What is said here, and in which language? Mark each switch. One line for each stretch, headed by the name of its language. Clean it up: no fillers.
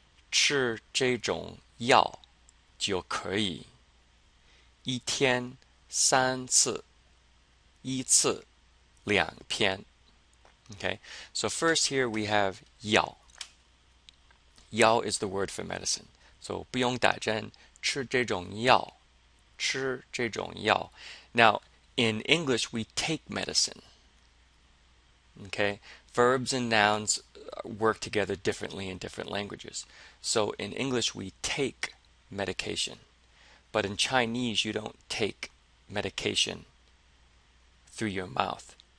Chinese: 吃这种药就可以一天3次1次2片.
English: Okay, so first here we have 药. 药 is the word for medicine.
Chinese: So 不用打针,吃这种药,吃这种药.
English: Now, in English, we take medicine. Okay, verbs and nouns work together differently in different languages. So in English, we take medication. But in Chinese, you don't take medication through your mouth.